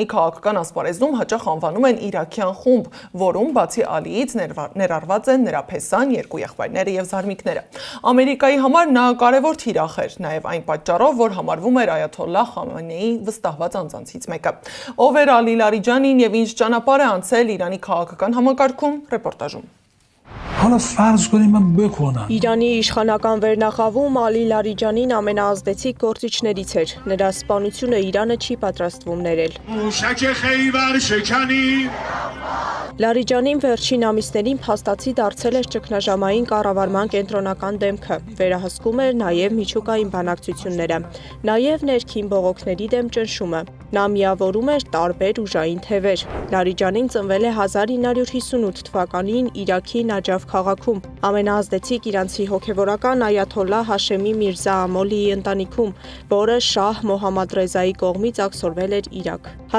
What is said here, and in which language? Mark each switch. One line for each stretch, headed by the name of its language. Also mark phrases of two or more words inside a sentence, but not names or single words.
Armenian: քաղաքական ասպարեզում հաճախ անվանում են իրաքյան խումբ, որում բացի Ալիից ներառված են նրա փեսան, 2 եղբայրները և զարմիկները։ Ամերիկայի համար նա կարևոր թիրախ էր, նաև այն պատճառով, որ համարվում էր Այաթոլլահ Խամենեիի վստահված անձանցից մեկը։ Ով էր Ալի Լարիջանին և ինչ ճանապարհ է անցել Իրանի քաղաքական համակարգում, ռեպորտաժում։
Persian: حالا فرض کنیم من بکنم
Armenian: Իրանի իշխանական վերնախավում Ալի Լարիջանին ամենաազդեցիկ գործիչներից էր։ Նրա սպանությունը Իրանը չի պատրաստվում ներել։ Լարիջանին վերջին ամիսներին փաստացի դարձել էր ճգնաժամային կառավարման կենտրոնական դեմքը, վերահսկում էր նաև միջուկային բանակցությունները, նաև ներքին բողոքների դեմ ճնշումը։ Նա միավորում էր տարբեր ուժային թևեր։ Լարիջանին ծնվել է 1958 թվականին Իրաքի Նաջաֆ քաղաքում, ամենաազդեցիկ իրանցի հոգևորական Այաթոլլահ Հաշեմի Միրզա Ամոլիի ընտանիքում, որը Շահ Մոհամմադ Ռեզայի կողմից աքսորվել էր Իրաք։